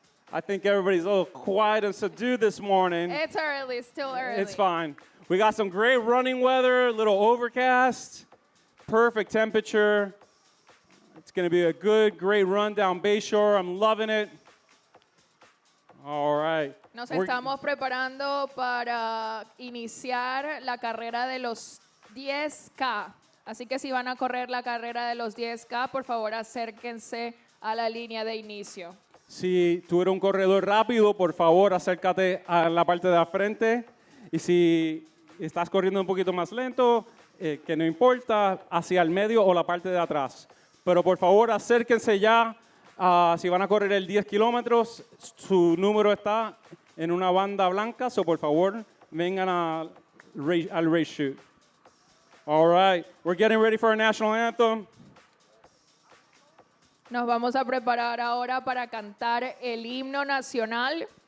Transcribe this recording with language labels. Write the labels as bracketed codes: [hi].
[en] I think everybody's a little quiet and subdued this morning. It's early, still early. It's fine. We got some great running weather, a little overcast, perfect temperature. It's going to be a good, great run down Bayshore. I'm loving it. All right. [es] Nos estamos preparando para iniciar la carrera de los 10K. Así que si van a correr la carrera de los 10K, por favor acérquense a la línea de inicio. Si tú eres un corredor rápido, por favor acércate a la parte de la frente. Y si estás corriendo un poquito más lento, que no importa, hacia el medio o la parte de atrás. Pero por favor acérquense ya. Si van a correr el 10 kilómetros, su número está en una banda blanca. So por favor, vengan al [en] race chute. All right, we're getting ready for our national anthem. [es] Nos vamos a preparar ahora para cantar el himno nacional.